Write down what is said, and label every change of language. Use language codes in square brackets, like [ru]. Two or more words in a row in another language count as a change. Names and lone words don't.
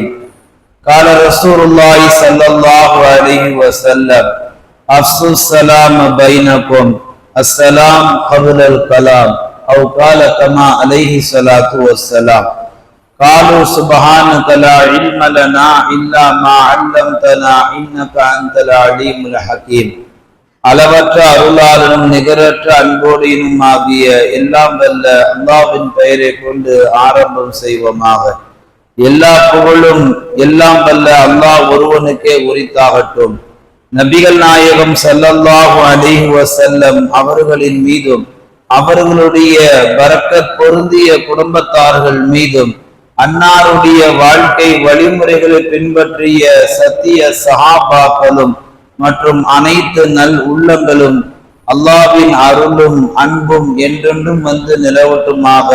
[ar] قال رسول الله صلى الله عليه وسلم: أفشوا السلام بينكم، السلام قبل الكلام، أو قال كما عليه الصلاة والسلام. قالوا سبحانك لا علم لنا إلا ما علمتنا إنك أنت العليم الحكيم. [ta] அளவற்ற அருளாளனும் நிகரற்ற அன்போடியும் ஆகிய எல்லாம் வல்ல அல்லாஹ்வின் பெயரை கொண்டு ஆரம்பம் செய்வோமாக. எல்லா புகழும் எல்லாம் வல்ல அல்லாஹ் ஒருவனுக்கே உரித்தாகட்டும். நபிகள் நாயகம் [ar] صلى الله عليه وسلم [ta] அவர்களின் மீதும் அவர்களுடைய பரக்கத் பொருந்திய குடும்பத்தார்கள் மீதும் அன்னாருடைய வாழ்க்கை வழிமுறைகளை பின்பற்றிய சத்திய சஹாபாக்களும் மற்றும் அனைத்து நல் உள்ளங்களும் அல்லாஹ்வின் அருளும் அன்பும் என்றென்றும் வந்து நிலவட்டுமாக.